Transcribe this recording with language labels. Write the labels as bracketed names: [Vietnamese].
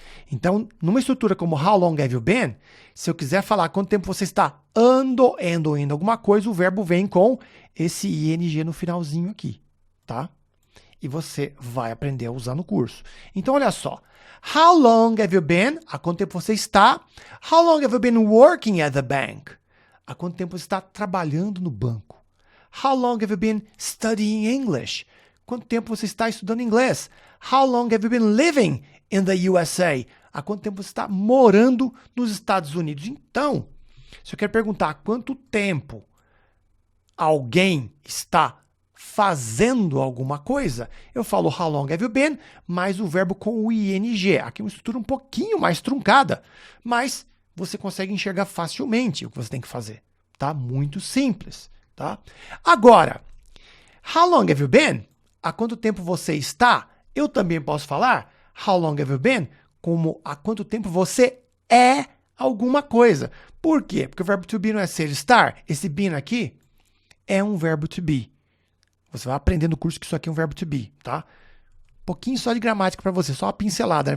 [Portuguese] Então, numa estrutura como [English] how long have you been, [Portuguese] se eu quiser falar quanto tempo você está ando, endo, indo alguma coisa, o verbo vem com esse ing no finalzinho aqui, tá? E você vai aprender a usar no curso. Então, olha só. [English] How long have you been? [Portuguese] Há quanto tempo você está? [English] How long have you been working at the bank? [Portuguese] Há quanto tempo você está trabalhando no banco? [English] How long have you been studying English? [Portuguese] Quanto tempo você está estudando inglês? [English] How long have you been living in the USA? [Portuguese] Há quanto tempo você está morando nos Estados Unidos? Então, se eu quero perguntar há quanto tempo alguém está fazendo alguma coisa, eu falo [English] how long have you been, [Portuguese] mais o verbo com o ing. Aqui é uma estrutura um pouquinho mais truncada, mas você consegue enxergar facilmente o que você tem que fazer, tá? Muito simples, tá? Agora, [English] how long have you been? [Portuguese] Há quanto tempo você está? Eu também posso falar [English] how long have you been [Portuguese] como há quanto tempo você é alguma coisa. Por quê? Porque o verbo to be não é ser, estar. Esse been aqui é um verbo to be. Você vai aprender no curso que isso aqui é um verbo to be, tá? Um pouquinho só de gramática para você, só uma pincelada, né?